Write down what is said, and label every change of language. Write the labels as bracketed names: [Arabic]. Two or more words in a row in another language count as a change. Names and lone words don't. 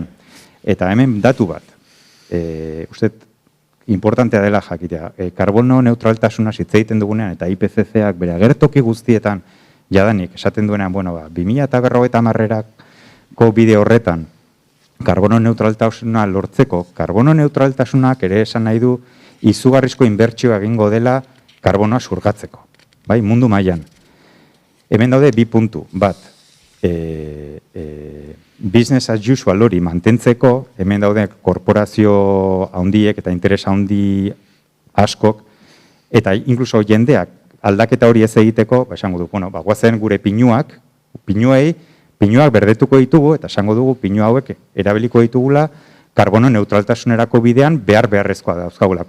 [Basque] Eta hemen datu bat, uste, importantea dela jakitea, karbono neutraltasuna hitz egiten dugunean, eta IPCC-ak bere agertoki guztietan, jadanik, esaten duenean, 2050 ko bide horretan, karbono neutraltasuna lortzeko, karbono neutraltasunak ere esan nahi du izugarrizko inbertsioa egingo dela karbonoa surgatzeko, bai, mundu mailan. Hemen daude 2 puntu, bat, [English] business as usual [Basque] hori mantentzeko, hemen daude korporazio handiek eta interes handi askok, eta inkluso jendeak aldaketa hori ez egiteko, esango du, bueno, guazen gure pinuak berdetuko ditugu, eta esango dugu pinu hauek erabiliko ditugula karbono neutraltasunerako bidean beharrezkoa dauzkagulako.